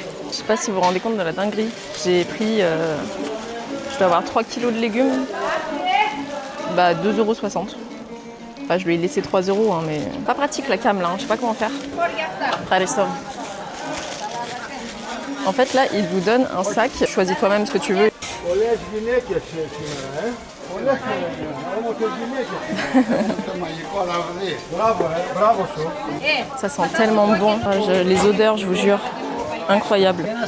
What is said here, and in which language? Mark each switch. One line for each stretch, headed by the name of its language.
French: Je sais pas si vous vous rendez compte de la dinguerie. J'ai pris, je dois avoir 3 kilos de légumes. Bah 2,60 €. Enfin, je lui ai laissé 3 €, hein, mais pas pratique la cam là, hein. Je sais pas comment faire. Ευχαριστώ. En fait là, il vous donne un sac. Choisis toi-même ce que tu veux.
Greek: Πολλές γυναίκες σήμερα, Πολλές όμορφες γυναίκες. Το μαγικό λαβδί. Μπράβο σου.
French: Ça sent tellement bon. Les odeurs, je vous jure, incroyable.